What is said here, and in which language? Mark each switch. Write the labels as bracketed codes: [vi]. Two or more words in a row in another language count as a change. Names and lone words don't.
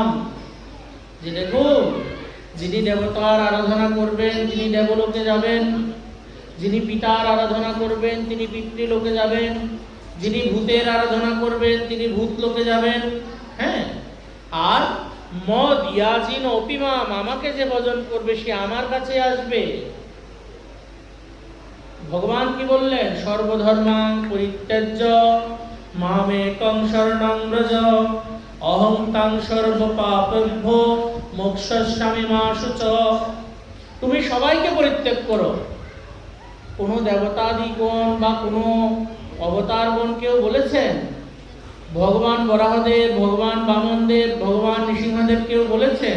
[bn] যে দেখুন, যিনি দেবতার আরাধনা করবেন তিনি দেবলোকে যাবেন, যিনি পিতার আরাধনা করবেন তিনি পিতৃলোকে যাবেন, যিনি ভূতের আরাধনা করবেন তিনি ভূতলোকে যাবেন। হ্যাঁ, আর [sa] মদ ইয়াজিন অপিমাম, [bn] আমাকে যে ভজন করবে সে আমার কাছে আসবে। ভগবান কি বললেন? [sa] সর্বধর্মাং পরিত্যাজ্য মামেকং শরণং ব্রজ অহং তাং সর্বপাপেভ্যো মোক্ষয়িষ্যামি মা শুচ। [bn] তুমি সবাইকে পরিত্যাগ করো। কোনো দেবতাদিগণ বা কোনো অবতারগণ কেউ বলেছেন? ভগবান বরাহদেব, ভগবান বামনদেব, ভগবান নৃসিংহদেব কেউ বলেছেন?